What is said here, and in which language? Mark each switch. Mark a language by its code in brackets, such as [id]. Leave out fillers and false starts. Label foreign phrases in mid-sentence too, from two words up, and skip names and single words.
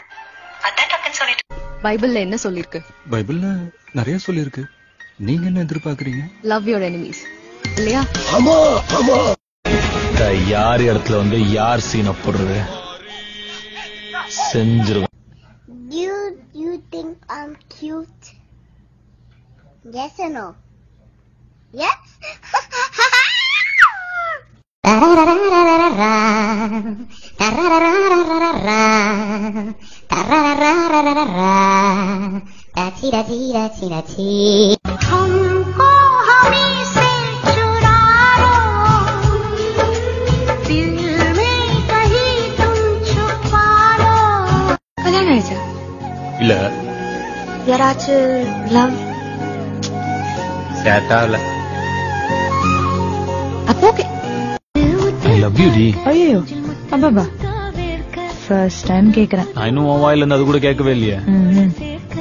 [ta] அதான் டக்குன்னு சொல்லிட்டு. பைபிள்ல என்ன சொல்லிருக்கு? பைபிள்ல நிறைய சொல்லிருக்கு. நீங்க என்ன எதிர்பார்க்கறீங்க? [en] love your enemies இல்லையா? [ta] யார் இடத்துல வந்து யார் சீனை போடுறது செஞ்சிருவேன். [en] Do you think I'm cute? Yes or no? Yes? [hi] हमको हमी से चुरा लो, दिल में कहीं तुम छुपा लो. [ta] கல்யாணம் ஆயிடுச்சா? இல்ல யாராச்சும் லவ் சேட்டா இல்ல. அப்போ ஓகே. [en] I love you டி. [ta] ஐயோ அப்பா [en] first time [ta] கேக்குறேன். நான் இன்னும் உன் வாயில இருந்து அது கூட கேட்கவே இல்லையே.